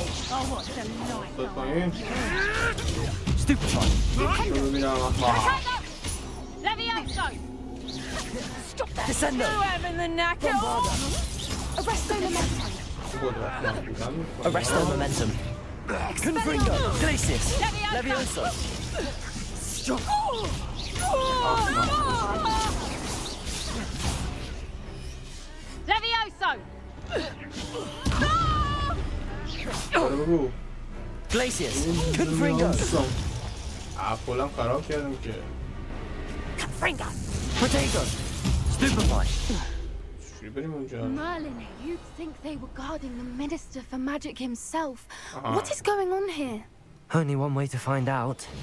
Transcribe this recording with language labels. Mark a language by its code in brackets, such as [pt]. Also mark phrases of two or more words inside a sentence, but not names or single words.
[en] Oh, what a delight. Stupefied! Levioso! Stop that! Descendo! You having the knacker? Arresto momentum. Arresto momentum. Confringo! Glacius! Levioso! Levioso! Glacius! Confringo! [fa] کلم خراب کردم که. [en] Confringo! Potato! Stupefied! [fa] چجوری بریم اونجا؟ [en] Merlin, you'd think they were guarding the Minister for Magic himself. What is going on here? Only one way to find out.